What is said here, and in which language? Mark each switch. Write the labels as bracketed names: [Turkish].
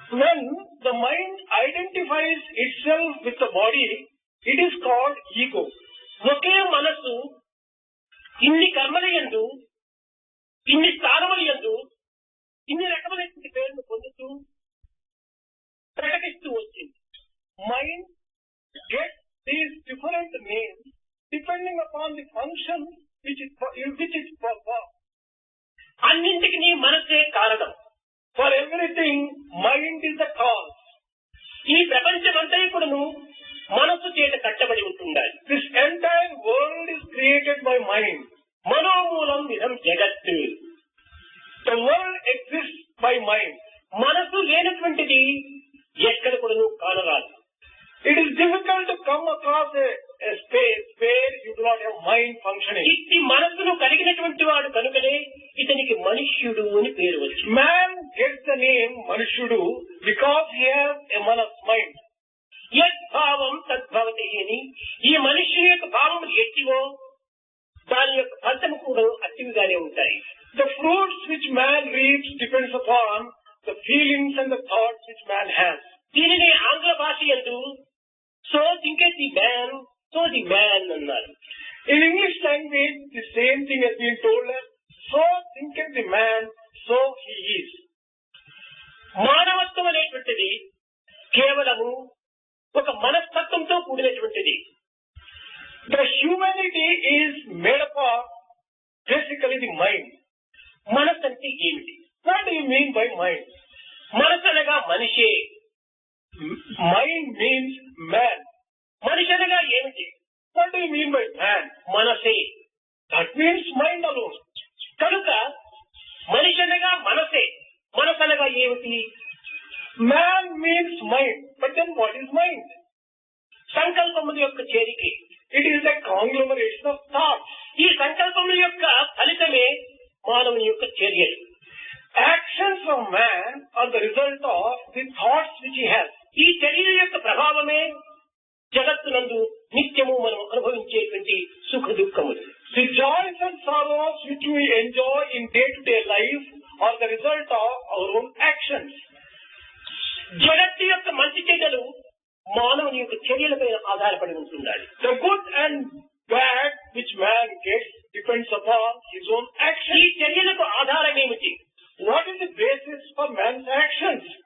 [English] When the mind identifies itself with the body, it is called ego. [Telugu] ఒకే మనస్సు ఇన్ని కర్మల యందు, ఇన్ని స్థానముల యందు, ఇన్ని రకములైన పేరును పొందుతూ ప్రకటిస్తూ వచ్చింది. [English] Mind gets these different names depending upon the function which it performs. [Telugu] అన్నింటికి మనసే కారణం. [English] For everything, mind is the cause. [Telugu] ఈ ప్రపంచమంతా కూడాను మనస్సు చేత కట్టబడి ఉంటుండాలి. [English] This entire world is created by mind. [Sanskrit] మనోమూలం ఇదం జగత్తు. [English] The world exists by mind. [Telugu] మనసు లేనటువంటిది ఎక్కడ కూడాను కానరాదు. [English] It is difficult to come across a space where you do not have mind functioning. [Telugu] ఇట్టి మనస్సును కలిగినటువంటి వాడు కనుకనే ఇతనికి మనుష్యుడు అని పేరు వచ్చింది. [English] Man gets the name Manushyudu because he has a manas mind. [Sanskrit] యద్భావం తద్భవతి [Telugu] అని ఈ మనుష్యుని యొక్క భావములు ఎట్టివో దాని యొక్క ఫలితము కూడా అట్టివిగానే ఉంటాయి. [English] The fruits which man reaps depends upon the feelings and the thoughts which man has. [Telugu] దీనిని ఆంగ్ల భాష యందు [English] so thinketh the man so the man [Telugu] అన్నారు. [English] In English language, the same thing has been told as so thinketh the man, so he is. [Telugu] మానవత్వం అనేటువంటిది కేవలము ఒక మనస్తత్వంతో కూడినటువంటిది. [English] The humanity is made up of basically the mind. [Telugu] మనసు అంటే ఏమిటి? [English] What do you mean by mind? [Telugu] మనసు అనగా మనిషే. [English] Mind means man. [Telugu] మనిషి అనగా ఏమిటి? [English] What do you mean by man? [Telugu] మనసే. [English] That means mind alone. [Telugu] కనుక మనిషి అనగా మనసే. మనసు అనగా ఏమిటి? [English] Man means mind. But then what is mind? [Telugu] సంకల్పముల యొక్క చేరిక. [English] It is a conglomeration of thoughts. [Telugu] ఈ సంకల్పముల యొక్క ఫలితమే మానవుని యొక్క చర్యలు. [English] Actions of man are the result of the thoughts which he has. [Telugu] ఈ చర్యల యొక్క ప్రభావమే జగత్తునందు నిత్యము మనం అనుభవించేటువంటి సుఖ దుఃఖములు. [English] The joys and sorrows which we enjoy in day-to-day life are the result of our own actions. [Telugu] జగత్తు యొక్క మంచి చెడ్డలు మానవుని యొక్క చర్యలపై ఆధారపడి ఉంటున్నాయి. [English] The good and bad which man gets depends upon his own ఈ actions. [Telugu] చర్యలకు ఆధారం ఏమిటి? [English] What is the basis for man's actions?